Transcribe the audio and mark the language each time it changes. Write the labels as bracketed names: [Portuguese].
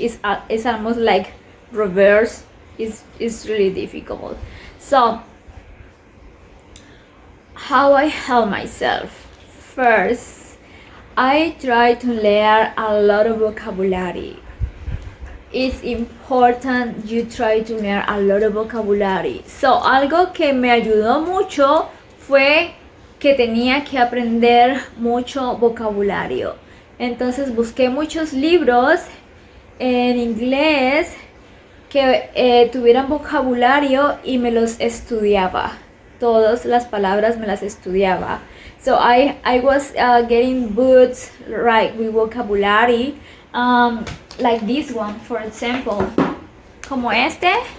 [English] It's almost like reverse. It's really difficult. So how I help myself? First, I try to learn a lot of vocabulary. It's important you try to learn a lot of vocabulary. [Spanish] So, algo que me ayudó mucho fue que tenía que aprender mucho vocabulario. Entonces busqué muchos libros en inglés que tuvieran vocabulario y me los estudiaba. Todas las palabras me las estudiaba. [English] So I was getting books right with vocabulary, like this one, for example, [Spanish] como este.